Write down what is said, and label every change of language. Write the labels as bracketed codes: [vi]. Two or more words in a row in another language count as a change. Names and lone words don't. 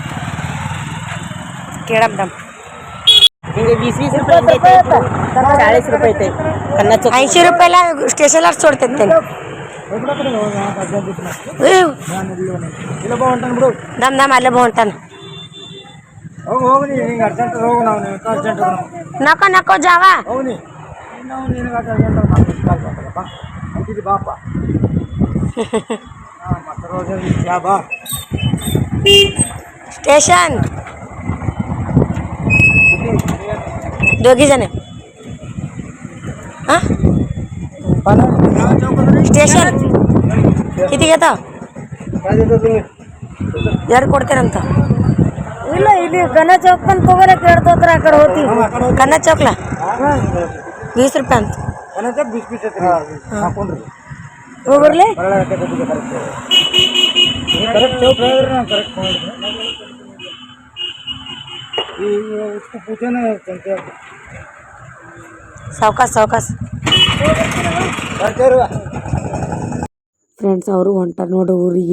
[kn] ಕೇಳಮ್ ಹಿಂಗೆ 20 ರೂಪಾಯಿ 40 ರೂಪಾಯಿ ಐತೆ. 80 ರೂಪಾಯಿಲ್ಲ ಸ್ಟೇಷನ್ ಅಷ್ಟು ಕೊಡ್ತೈತೆ. ದಮ್ ಅಲ್ಲೇ ಹೊಂಟಾನ. [mr] नको नको जावा. स्टेशन दोघी जण. हां स्टेशन किती घेता? [kn] ಯಾರು ಕೊಡ್ತೀರಂತ? ಇಲ್ಲ ಇಲ್ಲಿ ಗಣ ಚೌಕ್ ಬಂದು ತಗೋಲಕ್ಕೆ ಹೇಳ್ತೋತ್ರ ಆ ಕಡೆ ಹೋಗ್ತೀವಿ. ಕನ್ನಡ ಚೌಕ್ಲ 20 ರೂಪಾಯಿ ಅಂತ. ಹೋಗ್ಬರ್ಲಿ ಸಾವ್ಕಾಸ್ ಫ್ರೆಂಡ್ಸ್ ಅವರು ಹೊಂಟಾರ ನೋಡ್ರಿ ಊರಿಗೆ.